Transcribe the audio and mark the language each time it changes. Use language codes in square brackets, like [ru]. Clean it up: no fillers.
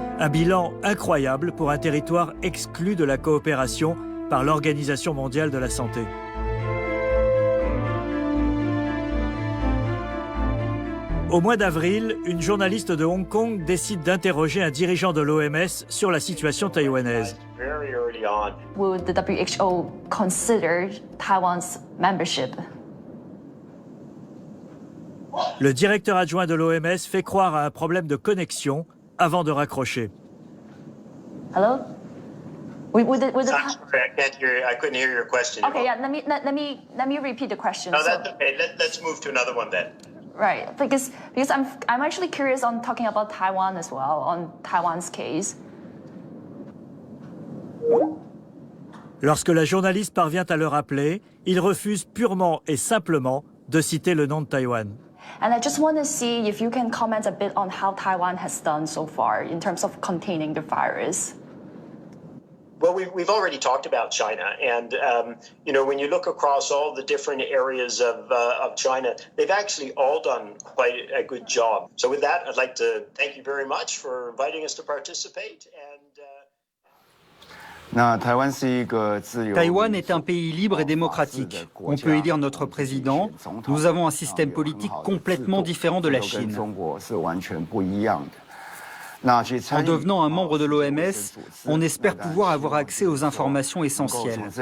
[fr] Un bilan incroyable pour un territoire exclu de la coopération par l'Organisation mondiale de la santé. Au mois d'avril, une journaliste de Hong Kong décide d'interroger un dirigeant de l'OMS sur la situation taïwanaise. [en] Will the WHO consider Taiwan's membership? [fr] Le directeur adjoint de l'OMS fait croire à un problème de connexion avant de raccrocher. [en] Hello? Sorry, I couldn't hear your question. Okay, yeah, let me repeat the question. No, that's okay. Let's move to another one then. Right, because I'm actually curious on talking about Taiwan as well, on Taiwan's case. [fr] Lorsque la journaliste parvient à le rappeler, il refuse purement et simplement de citer le nom de Taïwan. [en] And I just want to see if you can comment a bit on how Taiwan has done so far in terms of containing the virus. Well, we've already talked about China, and when you look across all the different areas of China, they've actually all done quite a good job. So with that, I'd like to thank you very much for inviting us to participate. [fr] Taïwan est un pays libre et démocratique. On peut élire notre président. Nous avons un système politique complètement différent de la Chine. En devenant un membre de l'OMS, on espère pouvoir avoir accès aux informations essentielles.